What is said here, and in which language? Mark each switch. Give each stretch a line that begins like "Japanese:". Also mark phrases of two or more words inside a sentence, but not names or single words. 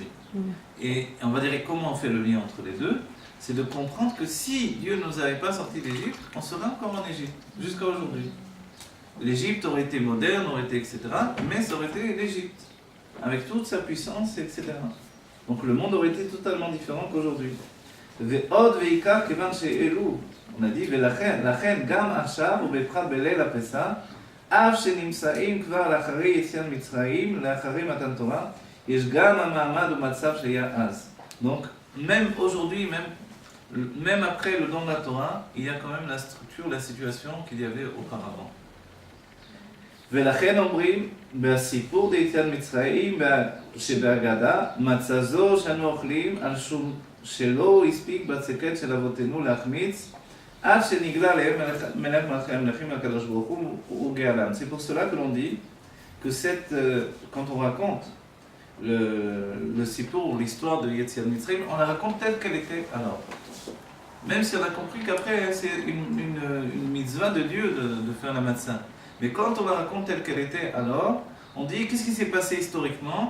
French: Et on va dire comment on fait le lien entre les deux, c'est de comprendre que si Dieu ne nous avait pas sortis d'Égypte, on serait encore en Égypte, jusqu'à aujourd'hui. L'Égypte aurait été moderne, aurait été etc., mais ça aurait été l'Égypte, avec toute sa puissance, etc. Donc le monde aurait été totalement différent qu'aujourd'hui.
Hebrew: ועוד ועיקר כיוון שאלו, נדיב ולכן גם עכשיו ובפרט בליל הפסח, אף שנמצאים כבר לאחרי יציאת מצרים, לאחרי מתן תורה, יש גם המעמד ומצב שהיה אז.
French: Donc, même aujourd'hui, même après le don de la Torah, il y a quand même la structure, la situation qu'il y avait auparavant.
Hebrew: ולכן אומרים, בסיפור דיציאת מצרים שבהגדה, מצה זו שאנו אוכלים על שום שלא הספיק בצקת של אבותינו להחמיץ, עד שנגלה להם מלך מלכי המלכים הקדוש ברוך הוא וגאלם.
French: C'est pour cela que l'on dit que quand on raconte le Sippour ou l'histoire de
Hebrew: יציאת מצרים,
French: on la raconte telle qu'elle était alors. Même si on a compris qu'après c'est une mitzvah de Dieu de faire la matzah. Mais quand on la raconte telle qu'elle était alors, on dit qu'est-ce qui s'est passé historiquement?